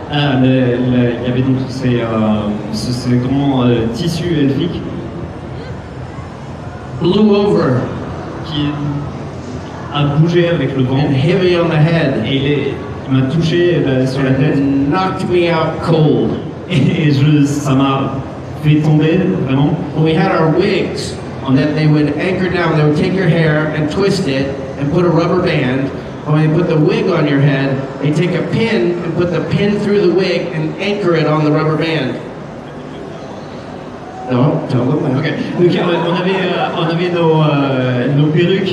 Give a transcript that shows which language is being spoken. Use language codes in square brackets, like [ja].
[fr] Ah, il y avait donc ces grands tissus elfiques. [en] Blew over. [fr] Qui a bougé avec le vent. [en] And hit me on the head. [fr] Et il m'a touché sur la tête. [en] And knocked me out cold. [fr] Et ça m'a fait tomber vraiment. [en] We had our wigs that they would anchor down. They would take your hair and twist it and put a rubber band. When they put the wig on your head, they take a pin and put the pin through the wig and anchor it on the rubber band. No, tell them. Okay. [fr] Donc on avait nos perruques.